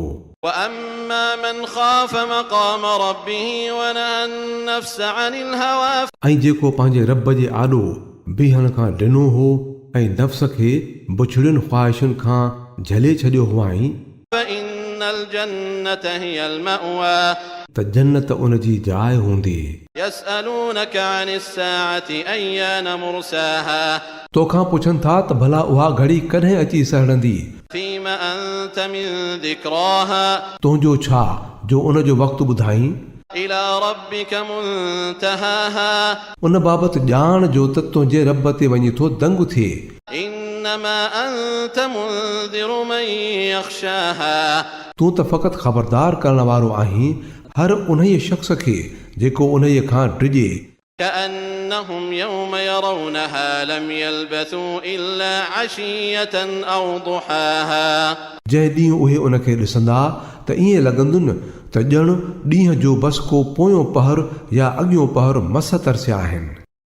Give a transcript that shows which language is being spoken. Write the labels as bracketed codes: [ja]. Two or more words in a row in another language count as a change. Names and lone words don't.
[ar] وأما من خاف مقام ربه ونهى النفس عن الهوى, [sd] ऐं जेको पंहिंजे रब जे आॾो बीहण खां ॾिनो हो ऐं नफ़्स खे बुछड़ियुनि ख़्वाहिशुनि खां झले छॾियो हुआईं, [ar] فإن الجنة هي المأوى, [sd] त जन्नत उन जी जाइ हूंदी। [ar] يسألونك عن الساعة أيان مرساها [sd] तोखां पुछनि था त भला उहा घड़ी कॾहिं अची सहड़ंदी। [ar] فيما أنت من ذكراها [sd] तुंहिंजो छा जो उन जो वक़्तु ॿुधाईं। [ar] إلى ربك منتهاها [sd] उन बाबति ॼाण जो त तुंहिंजे रब ते वञी थो दंग थिए। [ar] إنما أنت منذر من يخشاها [sd] तूं त फ़क़ति ख़बरदार करण वारो आहीं हर उन्हीअ शख़्स खे जेको उन्हीअ खां डिॼे। [ar] كأنهم يوم يرونها لم يلبثوا إلا عشية أو ضحاها [sd] जंहिं ॾींहुं उहे उन खे ॾिसंदा त ईअं लॻंदुनि त ॼण ॾींहं जो बस को पोयों पहर या अॻियों पहर मस तरसिया आहिनि।